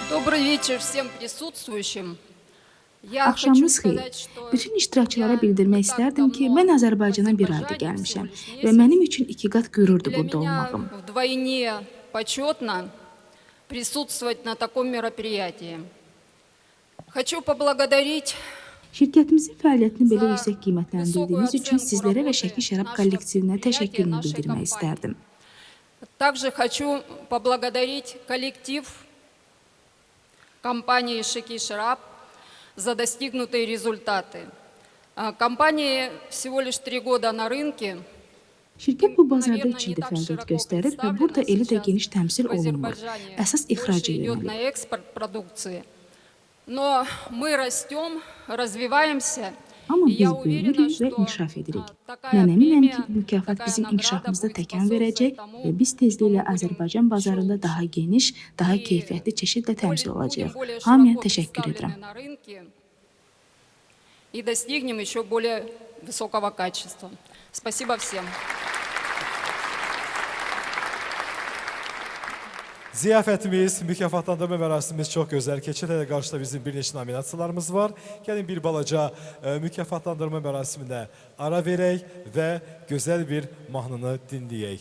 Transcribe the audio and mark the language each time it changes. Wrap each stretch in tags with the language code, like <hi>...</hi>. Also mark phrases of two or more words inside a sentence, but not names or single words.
<ru>Добрый вечер всем присутствующим.</ru> <az>Axşamınız xeyir. Bütün iştirakçılara bildirmək istərdim ki, mən Azərbaycana bir ayda gəlmişəm və mənim üçün 2 qat qürurdur burada olmağım.</az> <ru>Вдвойне почетно присутствовать на таком мероприятии. Хочу поблагодарить</ru> <az>Şirkətimizin fəaliyyətini belə yüksək qiymətləndirdiyiniz üçün sizlərə və Şəki Şərab kollektivinə təşəkkürümü bildirmək istərdim.</az> <ru>Также хочу поблагодарить коллектив компании «Шеки Шарап» за достигнутые результаты. Компании всего лишь 3 года на рынке.</ru> <az>Şirkət bu bazarda 3 ildir fəaliyyət göstərir və burada eli də geniş təmsil olunmur. Əsas ixraca</az> <ru>Идет на</ru> <az>yönəlib.</az> <ru>экспорт продукции. Но мы растем, развиваемся.</ru> <az>Amma biz böyüyürük və inkişaf edirik. Mən əminəm ki, bu mükafat bizim inkişafımızda təkan verəcək və biz tezliklə Azərbaycan bazarında daha geniş, daha keyfiyyətli çeşidlə təmsil olacağıq. Hamıya təşəkkür edirəm.</az> <ru>И достигнем еще более высокого качества. Спасибо всем.</ru> <az>Ziyafətimiz, mükafatlandırma mərasimimiz çox gözəl keçir. Hələ qarşıda bizim bir neçə nominasiyalarımız var. Gəlin bir balaca mükafatlandırma mərasiminə ara verək və gözəl bir mahnını dinləyək.</az>